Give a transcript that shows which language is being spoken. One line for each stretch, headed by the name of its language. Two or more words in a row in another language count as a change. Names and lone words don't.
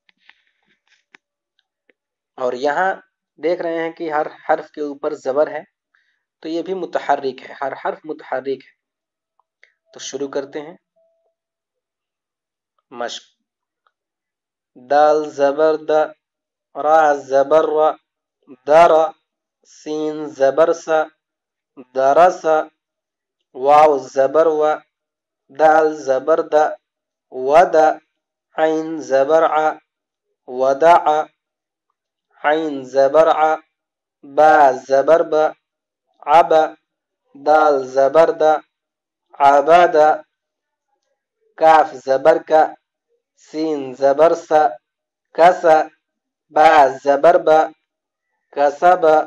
Urdu: اور یہاں دیکھ رہے ہیں کہ ہر حرف کے اوپر زبر ہے، تو یہ بھی متحرک ہے، ہر حرف متحرک ہے۔ تو شروع کرتے ہیں مشق۔ دال زبر د، را زبر ر، در، سین زبر س، درس، واو زبر و، دال زبر د، ود، عین زبر ع، ودع، عین زبر ع، با زبر ب، عب، دال زبر د، عبد، کاف زبر ک، سین زبر س، کس، با زبر ب، کسب،